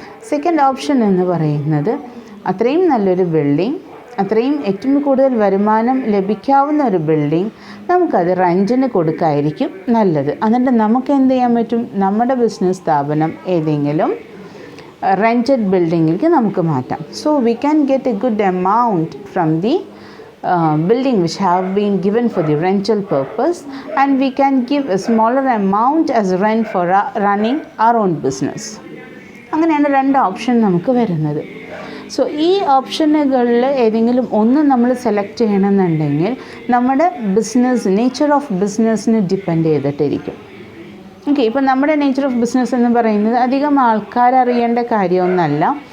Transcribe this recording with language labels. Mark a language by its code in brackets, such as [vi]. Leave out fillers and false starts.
[ml] Second option എന്ന് പറയുന്നത് അത്രയും നല്ലൊരു ബിൽഡിംഗ്, അത്രയും ഏറ്റവും കൂടുതൽ വരുമാനം ലഭിക്കാവുന്ന ഒരു ബിൽഡിംഗ് നമുക്കത് റെൻറ്റിന് കൊടുക്കായിരിക്കും നല്ലത്. എന്നിട്ട് നമുക്ക് എന്ത് ചെയ്യാൻ പറ്റും, നമ്മുടെ ബിസിനസ് സ്ഥാപനം ഏതെങ്കിലും rented ബിൽഡിങ്ങിലേക്ക് നമുക്ക് മാറ്റാം. [en] So we can get a good amount from the building which have been given for the rental purpose, and we can give a smaller amount as rent for running our own business. [ml] അങ്ങനെയാണ് രണ്ട് option നമുക്ക് വരുന്നത്. So ഈ ഓപ്ഷനുകളിൽ ഏതെങ്കിലും ഒന്ന് നമ്മൾ select ചെയ്യണമെന്നുണ്ടെങ്കിൽ നമ്മുടെ ബിസിനസ്, നേച്ചർ ഓഫ് ബിസിനസ്സിന് ഡിപ്പെൻഡ് ചെയ്തിട്ടിരിക്കും. ഓക്കെ, ഇപ്പോൾ നമ്മുടെ നേച്ചർ ഓഫ് ബിസിനസ് എന്ന് പറയുന്നത് അധികം ആൾക്കാരറിയേണ്ട കാര്യമൊന്നുമല്ല.